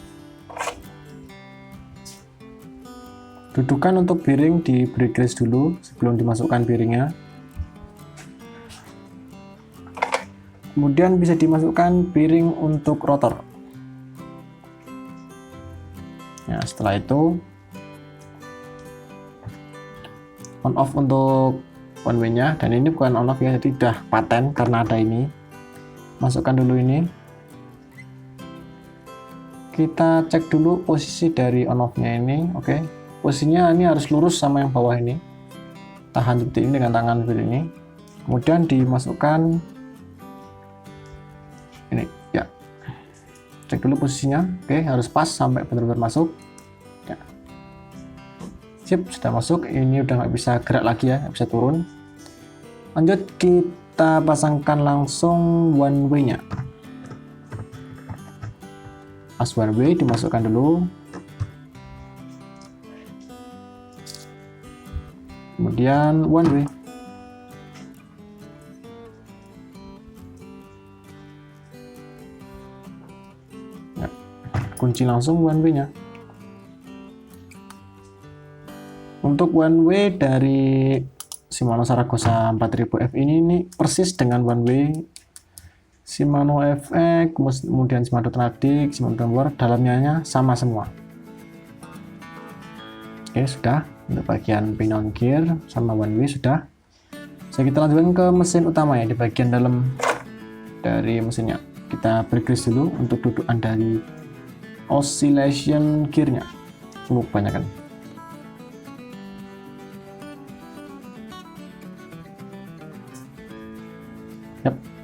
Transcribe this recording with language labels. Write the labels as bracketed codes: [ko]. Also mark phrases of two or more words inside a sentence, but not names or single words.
[id] Dudukan untuk bearing diberi grease dulu sebelum dimasukkan bearingnya. Kemudian bisa dimasukkan bearing untuk rotor. Ya, setelah itu [en] on off [id] untuk [en] one way [id] nya, dan ini bukan [en] on off [id] ya, jadi udah paten karena ada ini. Masukkan dulu ini. Kita cek dulu posisi dari [en] on off [id] nya ini. Oke, posisinya ini harus lurus sama yang bawah ini. Tahan seperti ini dengan tangan seperti ini. Kemudian dimasukkan ini ya, cek dulu posisinya. Oke, harus pas sampai benar-benar masuk ya. Sip, sudah masuk. Ini udah nggak bisa gerak lagi ya, nggak bisa turun. Lanjut kita pasangkan langsung [en] one way [id] nya. As [en] one way [id] dimasukkan dulu, kemudian [en] one way. [id] Kunci langsung [en] one way [id] nya. Untuk [en] one way [id] dari Shimano Saragosa 4000F ini persis dengan [en] one way [id] Shimano FX, kemudian Shimano Tradic, Shimano Tempur, dalamnya sama semua. Oke, sudah. Untuk bagian [en] pinion gear [id] sama [en] one way [id] sudah. Jadi kita lanjutkan ke mesin utama ya, di bagian dalam dari mesinnya. Kita beri grease dulu untuk dudukan dari [en] oscillation gearnya. [id] Kebanyakan. Yap.